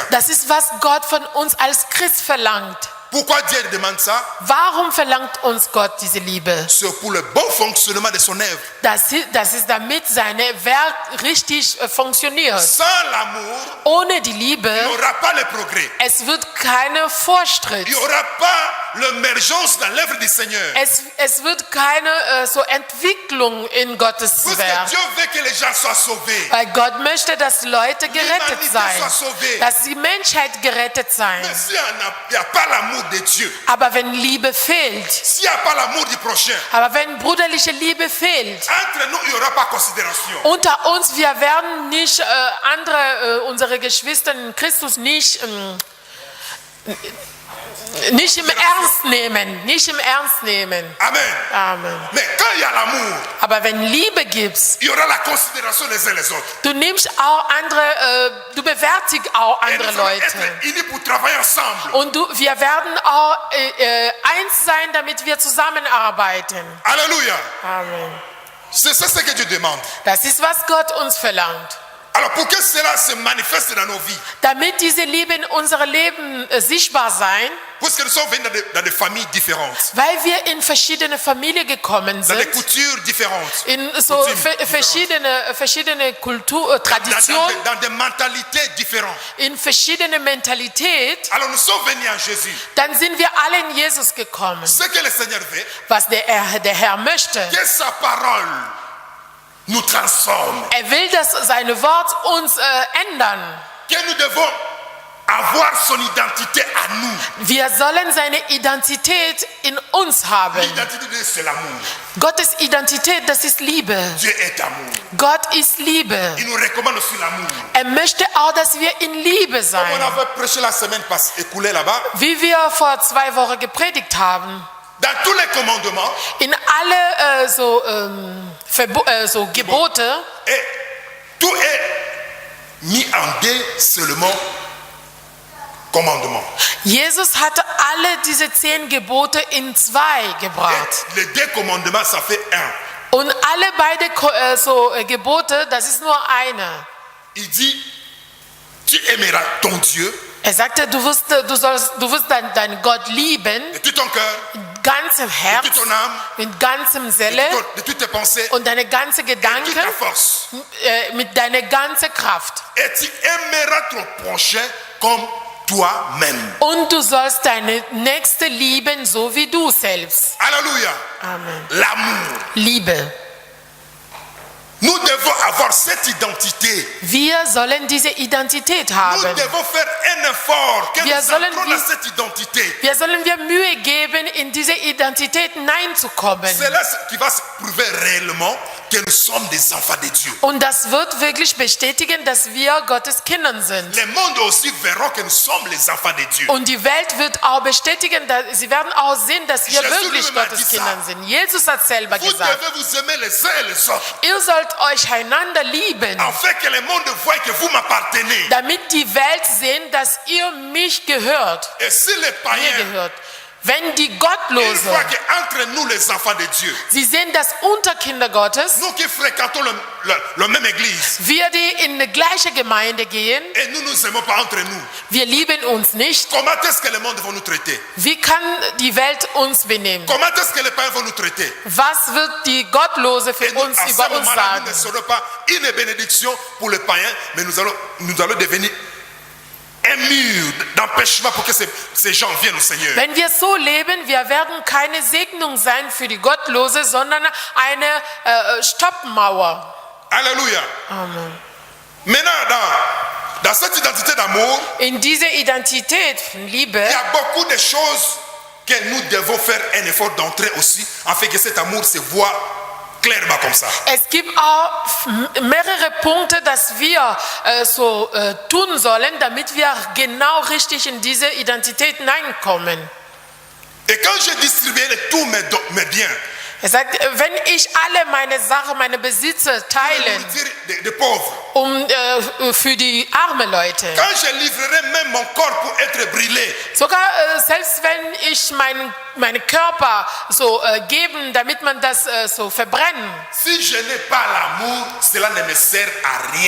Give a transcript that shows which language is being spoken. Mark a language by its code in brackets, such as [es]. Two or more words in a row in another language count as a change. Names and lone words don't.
[de] Das ist, was Gott von uns als Christ verlangt. [fr] Pourquoi Dieu demande ça? [de] Warum verlangt uns Gott diese Liebe? [fr] C'est pour le bon fonctionnement de son œuvre. [de] Das ist damit seine Werk richtig funktioniert. [fr] Sans l'amour, [de] Ohne die [fr] il [de] Liebe, [fr] n'y aura pas le progrès. [de] es wird keine Fortschritt. [fr] Il n'y aura pas l'émergence dans l'œuvre du Seigneur. [de] Es wird keine so Entwicklung in Gottes [fr] Parce [de] Werk. [fr] que Dieu veut que les gens soient sauvés. [de] Weil Gott möchte, dass Leute gerettet [fr] L'humanité [de] sein. [fr] soit sauvée. [de] Dass die Menschheit gerettet sein. [fr] Mais s'il n'y a pas l'amour de Dieu, [de] Aber wenn Liebe fehlt, [fr] s'il n'y a pas l'amour du prochain, [de] aber wenn brüderliche Liebe fehlt, [fr] entre nous, il n'y aura pas considération. [de] unter uns, wir werden nicht unsere Geschwister in Christus nicht im Ernst nehmen. Nicht im Ernst nehmen. Amen. Amen. [fr] Mais quand il y a l'amour, [de] Aber wenn Liebe gibst, [fr] il y aura la considération des uns les autres. [de] du nimmst auch du bewertigst auch [fr] Et [de] andere [fr] nous allons [de] Leute. [fr] être unis pour travailler ensemble. [de] Und wir werden auch eins sein, damit wir zusammenarbeiten. [fr] Alléluia. [de] Amen. [fr] C'est ça ce que Dieu demande. [de] Das ist, was Gott uns verlangt. [fr] Alors pour que cela se manifeste dans nos vies, [de] Damit diese Liebe in unserem Leben sichtbar sein, [fr] puisque nous sommes venus dans des familles différentes, [de] weil wir in verschiedene Familien gekommen [fr] dans des [de] sind, [fr] cultures différentes, [de] in so [fr] Coutumes [de] verschiedene Kultur, Traditionen, [fr] dans des mentalités différentes. [de] in verschiedene Mentalität, [fr] Alors nous sommes venus à Jésus. [de] dann sind wir alle in Jesus gekommen. [fr] Ce que le Seigneur veut, [de] Was der Herr möchte. [fr] que sa parole nous transforme, [de] Er will, dass seine Wort uns ändern. [fr] que nous devons avoir son identité à nous. [de] Wir sollen seine Identität in uns haben. [fr] L'identité de Dieu, c'est l'amour. [de] Gottes Identität, das ist Liebe. [fr] Dieu est amour. [de] Gott ist Liebe. [fr] Il nous recommande aussi l'amour. [de] Er möchte auch, dass wir in Liebe [fr] Comme [de] sein. [fr] on avait prêché la semaine écoulée là-bas, [de] Wie wir vor 2 Wochen gepredigt haben. [fr] dans tous les commandements, [de] In alle so Gebote, [fr] et tout est mis en deux seulement commandements. [de] Jesus hatte alle diese 10 Gebote in 2 gebracht. [fr] Et les deux commandements, ça fait un. [de] Und alle beide Gebote, das ist nur eine. [fr] Il dit, tu aimeras ton Dieu [de] Er sagte, du wirst deinen Gott lieben, [fr] de tout ton cœur, [de] mit ganzem Herz, [fr] de toute ton âme, [de] mit ganzem Seele [fr] de toutes tes pensées, [de] und deine ganze [fr] de toute [de] Gedanken, [fr] ta force. [de] mit deiner ganzen Kraft. [fr] Et tu aimeras ton prochain comme toi-même. [de] Und du sollst deine Nächste lieben, so wie du selbst. [fr] Alléluia. [de] Amen. [fr] L'amour. [de] Liebe. [fr] Nous devons avoir cette identité. [de] Wir sollen diese Identität [fr] Nous [de] haben. [fr] devons faire un effort que [de] Wir [fr] nous [de] sollen [fr] entrons [de] die- [fr] dans cette identité. [de] Wir sollen wir Mühe geben, in diese Identität hineinzukommen. [fr] C'est là qui va se prouver réellement que nous sommes des enfants de Dieu. [de] Und das wird wirklich bestätigen, dass wir Gottes Kinder sind. [fr] Le monde aussi verra que nous sommes les enfants de Dieu. [de] Und die Welt wird auch bestätigen, sie werden auch sehen, dass wir Jesus wirklich [fr] lui-même a dit [de] Gottes [fr] ça. [de] Kinder sind. Jesus hat selber [fr] Vous [de] gesagt, [fr] devez vous aimer les uns et les autres, [de] ihr sollt euch einander lieben, [fr] afin que le monde voie que vous m'appartenez. [de] damit die Welt sehen, dass ihr mich gehört, [fr] Et si les [de] mir [fr] païens, [de] gehört. Wenn die [fr] ils [de] Gottlosen, [fr] voient qu'entre nous les enfants de Dieu, [de] sie sehen, dass unter Kinder Gottes, [fr] nous qui fréquentons la même église, [de] wir, die in die gleiche Gemeinde gehen, [fr] et nous nous aimons pas entre nous, [de] wir lieben uns nicht, [fr] comment est-ce que le monde va nous traiter? [de] wie kann die Welt uns benehmen? [fr] Comment est-ce que les païens vont nous traiter? [de] Was wird die Gottlose für [fr] Et nous, [de] uns [fr] à ce [de] über uns [fr] moment-là, [de] sagen? [fr] nous ne serons pas une bénédiction pour les païens, mais nous allons devenir un mur d'empêchement pour que ces gens viennent au Seigneur. [de] Wenn wir so leben, wir werden keine Segnung sein für die Gottlose, sondern eine Stoppmauer. [fr] Alléluia. [de] Amen. [fr] Maintenant, dans cette identité d'amour, [de] In dieser Identität von Liebe [fr] il y a beaucoup de choses que nous devons faire un effort d'entrer aussi, afin que cet amour se voit clairement comme ça. [de] es gibt auch mehrere Punkte, dass wir tun sollen, damit wir genau richtig in diese Identität hineinkommen. [fr] Et quand je distribuerai tous mes biens, [de] Er sagt, wenn ich alle meine Sachen, meine Besitze [fr] la [de] teile, [fr] nourriture des pauvres, [de] für die armen Leute, [fr] quand je livrerai même mon corps pour être brûlé, [de] sogar selbst wenn ich meinen Körper geben, damit man das verbrennen, [fr] si je n'ai pas l'amour, cela ne me sert à rien.